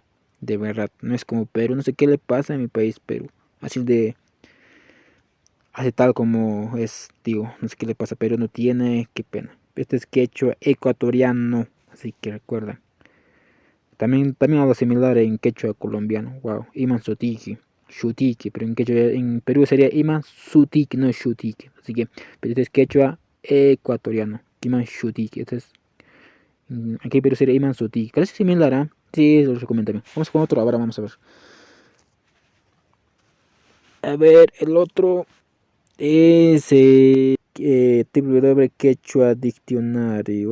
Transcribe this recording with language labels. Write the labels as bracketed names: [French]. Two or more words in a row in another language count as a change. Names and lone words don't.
[Spanish] De verdad. No es como Perú. No sé qué le pasa a mi país, Perú. Así tal como es, digo. No sé qué le pasa. Perú no tiene. Qué pena. Este es quechua ecuatoriano. Así que recuerda. También algo similar en quechua colombiano. [Quechua] Wow. Iman Sotiki. Shutiki. [Spanish] Pero en Perú sería [Quechua] Iman Sutiki, [Spanish] no Shutiki. Así que, pero este es quechua ecuatoriano. [Quechua] Iman Shutiki. [Spanish] Aquí en Perú sería [Quechua] Iman Sutiki. [Spanish] Casi similar, ¿ah? Sí, lo recomiendo también. Vamos con otro. Ahora vamos a ver. A ver, el otro es www Quechua Dictionary.